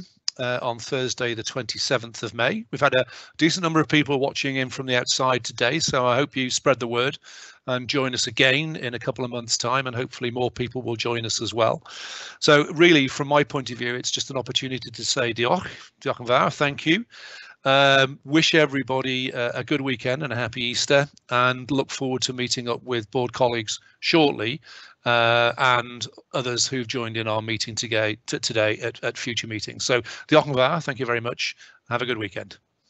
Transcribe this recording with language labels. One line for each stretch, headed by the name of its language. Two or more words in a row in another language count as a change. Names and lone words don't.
English: On Thursday, the 27th of May. We've had a decent number of people watching in from the outside today, so I hope you spread the word and join us again in a couple of months' time, and hopefully more people will join us as well. So really, from my point of view, it's just an opportunity to say
Welsh: diolch yn fawr,
English: thank you. Wish everybody a good weekend and a happy Easter, and look forward to meeting up with board colleagues shortly and others who've joined in our meeting today at future meetings. So
Welsh: diolch yn fawr,
English: thank you very much. Have a good weekend.